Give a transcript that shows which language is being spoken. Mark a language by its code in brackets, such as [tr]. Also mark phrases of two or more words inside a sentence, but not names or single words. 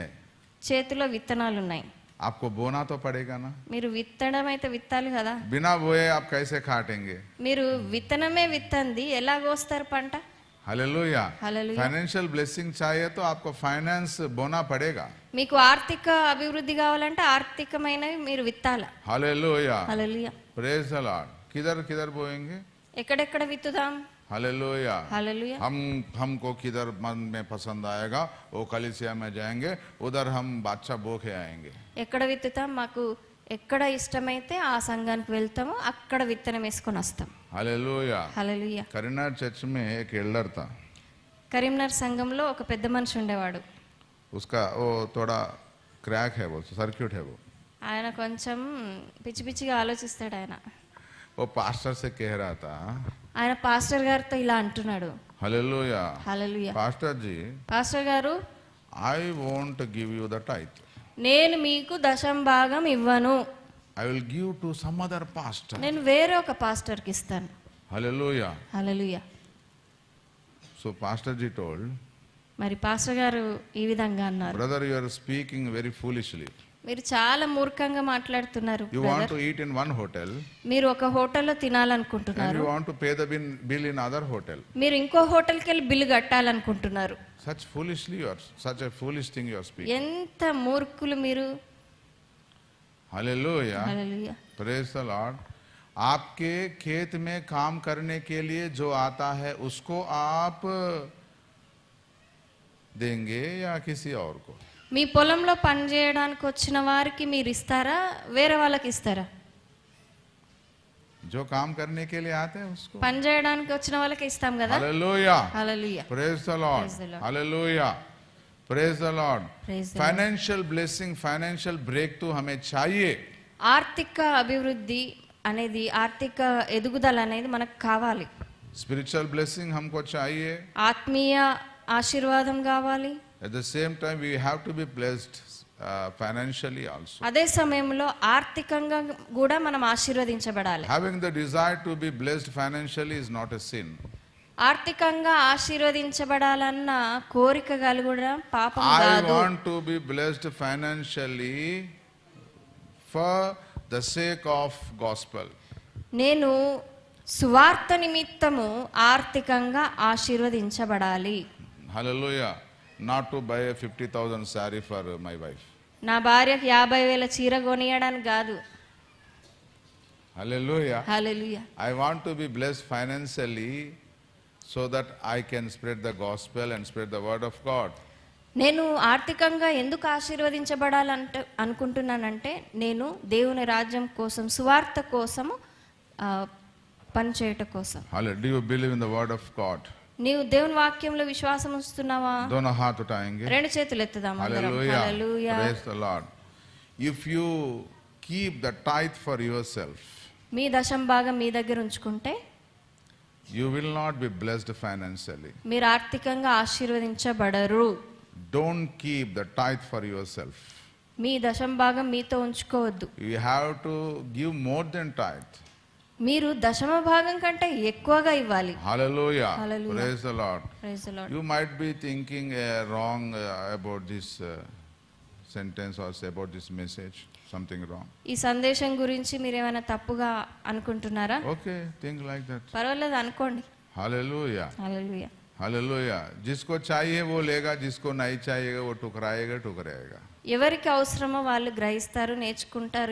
[te] చేతిలో విత్తనాలు ఉన్నాయి. [hi] आपको बोना तो पड़ेगा ना. [te] మీరు విత్తడం అయితే విత్తాలి కదా. [hi] बिना बोए आप कैसे काटेंगे? [te] మీరు విత్తనమే విత్తంది ఎలా కోస్తారు పంట? [hi] हालेलुया. [en] Hallelujah. financial blessing [hi] चाहिए तो आपको फाइनेंस बोना पड़ेगा. [te] మీకు ఆర్థిక అభివృద్ధి కావాలంటే ఆర్థికమైనవి మీరు విత్తాల. [hi] हालेलुया. [te] హల్లెలూయా. [en] Praise the Lord. [hi] किधर किधर बोएंगे? [te] ఎక్కడెక్కడ విత్తుదాం? [hi] हालेलुया. [te] హల్లెలూయా. [hi] हमको किधर मन में पसंद आएगा वो कलीसिया में जाएंगे, उधर हम बादशाह बो के आएंगे. [te] ఎక్కడ విత్తుతాం? మాకు ఎక్కడ ఇష్టమైతే ఆ సంఘానికి వెళ్తాము, అక్కడ విత్తనం వేసుకొని వస్తాం. [hi] हालेलुया. [te] హల్లెలూయా. [hi] करीमनगर चर्च में एक एल्डर था. [te] కరీంనగర్ సంఘంలో ఒక పెద్ద మనిషి ఉండేవాడు. [hi] उसका वो थोड़ा क्रैक है, वो सर्क्यूट है. वो [te] ఆయన కొంచెం పిచ్చి పిచ్చిగా ఆలోచిస్తాడు. [hi] वो पास्टर से कह रहा था, [te] ఆయన పాస్టర్ గారితో ఇలా అంటున్నాడు. [hi] हालेलुया. [te] హల్లెలూయా. [hi] पास्टर जी, [te] పాస్టర్ గారు, [en] I won't give you the tithe. [te] నేను మీకు దశం భాగం ఇవ్వను, [en] I will give to some other pastor. [te] నేను వేరే ఒక పాస్టర్కి ఇస్తాను. [en] Hallelujah. [te] హల్లెలూయా. [en] So Pastor Ji told, [te] మరి పాస్టర్ గారు ఈ విధంగా అన్నారు, [en] brother, you are speaking very foolishly. [te] మీరు చాలా మూర్ఖంగా మాట్లాడుతున్నారు. [en] You want to eat in one hotel [te] మీరు ఒక హోటల్లో [en] and [te] తినాలనుకుంటున్నారు, [en] you want to pay the bill in other hotel. [te] మీరు ఇంకో హోటల్కి వెళ్ళి బిల్లు కట్టాలనుకుంటున్నారు. [en] Such foolishly you are, such a foolish thing you are speaking. [te] ఎంత మూర్ఖులు మీరు. [en] Hallelujah. [te] హల్లెలూయా. [en] Praise the Lord. [hi] आपके खेत में काम करने के लिए जो आता है उसको आप देंगे या किसी और को? [te] మీ పొలంలో పని చేయడానికి వచ్చిన వారికి మీరు ఇస్తారా, వేరే వాళ్ళకి ఇస్తారా? [hi] जो काम करने के लिए आते हैं उसको. [te] పని చేయడానికి వచ్చిన వాళ్ళకి ఇస్తాం కదా. [en] Hallelujah. [te] హల్లెలూయా. [en] Praise the Lord. Praise the Lord. Hallelujah. Praise the Lord. Praise the Financial blessing, financial breakthrough [hi] हमें चाहिए. [te] ఆర్థిక అభివృద్ధి అనేది, ఆర్థిక ఎదుగుదల అనేది మనకు కావాలి. [en] Spiritual blessing [hi] हमको चाहिए. [te] ఆత్మీయ ఆశీర్వాదం కావాలి. [en] At the same time we have to be blessed financially also. [te] అదే సమయంలో ఆర్థికంగా కూడా మనం ఆశీర్వదించబడాలి. [en] Having the desire to be blessed financially is not a sin. [te] ఆర్థికంగా ఆశీర్వదించబడాలన్న కోరిక కలగడం పాపం [en] I [te] కాదు. [en] want to be blessed financially for the sake of gospel. [te] నేను సువార్త నిమిత్తము ఆర్థికంగా ఆశీర్వదించబడాలి. [en] Hallelujah. Not to buy a 50,000 saree for my wife. [te] నా భార్యకి 50,000 చీర కొనియడానికి కాదు. [en] Hallelujah. [te] హల్లెలూయా. [en] I want to be blessed financially so that I can spread the gospel and spread the word of God. [te] నేను ఆర్థికంగా ఎందుకు ఆశీర్వదించబడాలంటే అనుకుంటున్నానంటే, నేను దేవుని రాజ్యం కోసం, సువార్త కోసము పనిచేయట కోసం. Hallelujah. [en] Do you believe in the word of God? [te] నీవు దేవుని వాక్యంలో విశ్వాసం ఉంచుతున్నావా? [hi] दोनों हाथ उठाएंगे. [te] రెండు చేతులు ఎత్తుదాం అందరం. [en] Hallelujah. [te] హల్లెలూయా. [en] Praise the Lord. If you keep the tithe for yourself, [te] మీ దశం భాగం మీ దగ్గర ఉంచుకుంటే [en] you will not be blessed financially. [te] మీరు ఆర్థికంగా ఆశీర్వదించబడరు. [en] Don't keep the tithe for yourself. [te] మీ దశం భాగం మీతో ఉంచుకోవద్దు. [en] You have to give more than tithe. [te] మీరు దశమ భాగం కంటే ఎక్కువగా ఇవ్వాలి. [en] Hallelujah. Hallelujah. Praise the Lord. Praise the Lord. You might be thinking wrong about this sentence or say about this message, something wrong. [te] ఈ సందేశం గురించి మీరు ఏమైనా తప్పుగా అనుకుంటున్నారా? [en] Okay, think like that. [te] పర్వాలేదు, అనుకోండి. [en] Hallelujah. [te] హల్లెలూయా. [en] Hallelujah. [hi] जिसको चाहिए वो लेगा, जिसको नहीं चाहिएगा वो ठुकराएगा. [te] ఎవరికి అవసరమో వాళ్ళు గ్రహిస్తారు, నేర్చుకుంటారు.